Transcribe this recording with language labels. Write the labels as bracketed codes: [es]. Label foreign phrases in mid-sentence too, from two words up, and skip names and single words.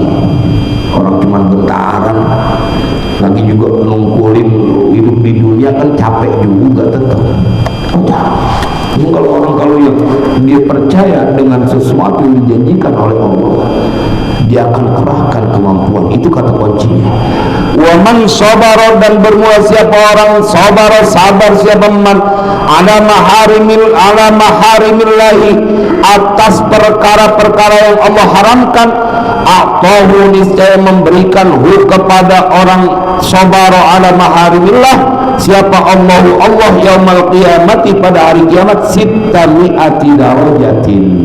[id] Orang cuma bentaran, lagi juga nungkulin hidup di dunia kan capek juga tetap. Kalau yang dia percaya dengan sesuatu yang dijanjikan oleh Allah, dia akan kerahkan kemampuan. Itu kata kuncinya. [ar] وَمَنْ صَبَرَ, [id] dan bermula siapa orang sabara, sabar siapa [ar] مَنْ عَلَى مَحَارِمِ اللهِ, [id] atas perkara-perkara yang Allah haramkan, a'tahu, niscaya memberikan kepada orang sabara [ar] عَلَى مَحَارِمِ الله [id] siapa Allah [ar] يَوْمَ الْقِيَامَةِ, [id] pada hari kiamat, [ar] سِتَّمِائَةِ دَرَجَةٍ,